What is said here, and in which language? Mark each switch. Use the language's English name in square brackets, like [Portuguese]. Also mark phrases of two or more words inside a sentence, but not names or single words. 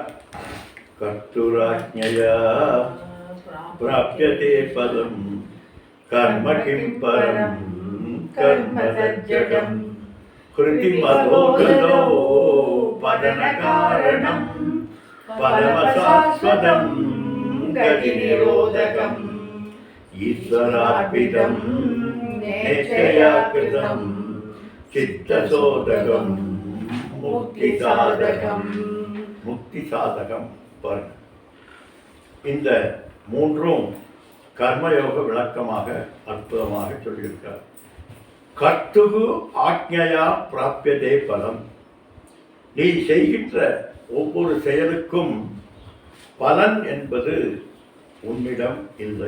[Sanskrit] कर्तुराज्ञया प्राप्यते पदं कर्म किं परं कर्म तज्जडम् कृतिमतोगतो पतन कारणं परमशाश्वतम् गतिनिरोधकम् ईश्वरार्पितं नेच्छया कृतं चित्तशोधकं मुक्तिसाधकम् मुक्ति साधकम् [Tamil] பாருங்க. இந்த மூன்றும் கர்மயோக விளக்கமாக அற்புதமாக சொல்லியிருக்கார். [Sanskrit] कर्तुः आज्ञया प्राप्यते फलम्. [Tamil] நீ செய்கின்ற ஒவ்வொரு செயலுக்கும் பலன் என்பது உன்னிடம் இல்லை.